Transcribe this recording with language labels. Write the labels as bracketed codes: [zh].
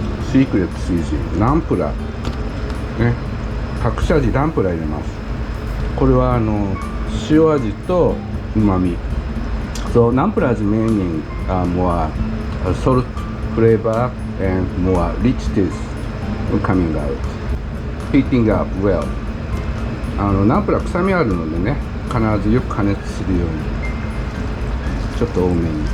[ja] シークレットシーズン、ナンプラー、ね、隠し味ナンプラー入れます。これは塩味と旨味。 [en] So nampula is meaning more salt flavor and more rich taste coming out, heating up well. [ja] ナンプラー臭みあるのでね、必ずよく加熱するようにちょっと多めに。